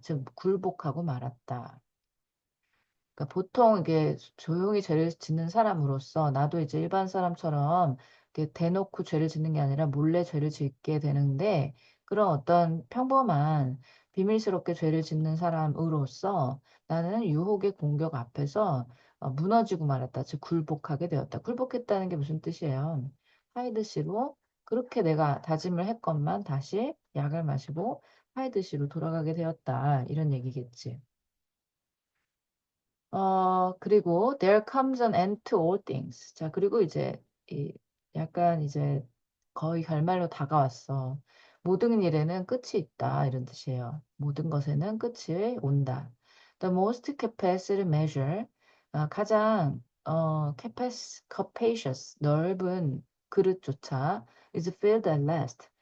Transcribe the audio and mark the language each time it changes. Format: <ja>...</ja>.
<ko>즉 굴복하고 말았다. 그러니까 보통 이게 조용히 죄를 짓는 사람으로서 나도 이제 일반 사람처럼 이렇게 대놓고 죄를 짓는 게 아니라 몰래 죄를 짓게 되는데 그런 어떤 평범한 비밀스럽게 죄를 짓는 사람으로서 나는 유혹의 공격 앞에서 무너지고 말았다. 즉 굴복하게 되었다. 굴복했다는 게 무슨 뜻이에요? 하이드시로 그렇게 내가 다짐을 했건만 다시 약을 마시고 하이드시로 돌아가게 되었다. 이런 얘기겠지. 그리고</ko> <en>there comes an end to all things.</en> <ko>자, 그리고 이제 이 약간 이제 거의 결말로 다가왔어. 모든 일에는 끝이 있다. 이런 뜻이에요. 모든 것에는 끝이 온다.</ko> <en>The most capacious measure.</en> <ko>가장</ko> <en>capacious</en> <ko>넓은 그릇조차</ko> <en>is filled at last.</en>